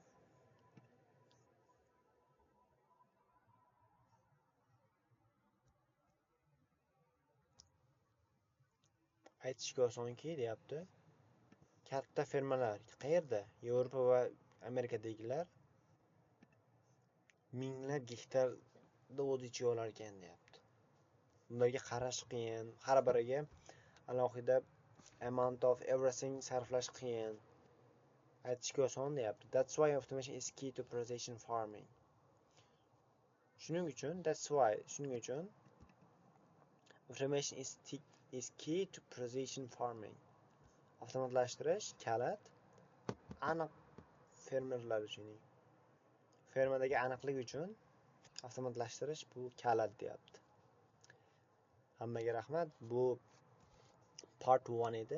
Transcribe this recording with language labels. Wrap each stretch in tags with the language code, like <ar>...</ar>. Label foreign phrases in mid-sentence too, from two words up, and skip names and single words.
<uz>Aytishga osonki, deyapti. Katta fermalar qayerda? Yevropa va Amerikadagilar minglab gektarda o'z ichiga olar ekan, deyapti. Ularga qarash qiyin, har biriga alohida</uz> <en>amount of everything</en> <uz>sarflash qiyin. Aytishga oson deyapti.</uz> <en>That's why automation is key to precision farming.</en> <uz>Shuning uchun</uz> <en>automation is key to precision farming.</en> <uz>Avtomatlashtirish kalit aniq fermerlar uchun. Fermadagi aniqlik uchun avtomatlashtirish bu kalit deyapti. Hammaga rahmat. Bu part 1 edi.</uz>